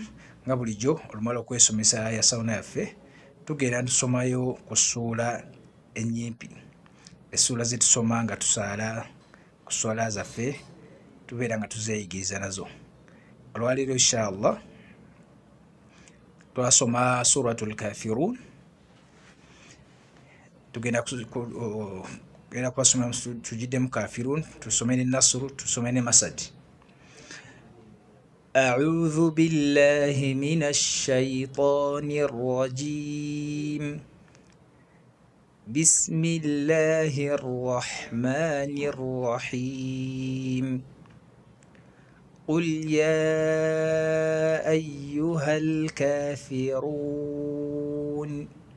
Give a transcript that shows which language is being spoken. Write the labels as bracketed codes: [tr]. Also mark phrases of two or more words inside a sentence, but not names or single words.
[lg] Nga bulijjo olumala okwesomesa aya sawuna yaffe tugenda tusomayo ku ssuula ennyimpi, essuula ze tusoma nga tusaala ku swala zaffe tubeera nga tuzeeyigiriza nazo. Olwaleero inshallah twasoma [ar] سورة الكافرون, [lg] tugenda kubasoma tugiddemu kafirun, tusome ne nasru, tusome ne masad. [ar] أعوذ بالله من الشيطان الرجيم بسم الله الرحمن الرحيم قل يا أيها الكافرون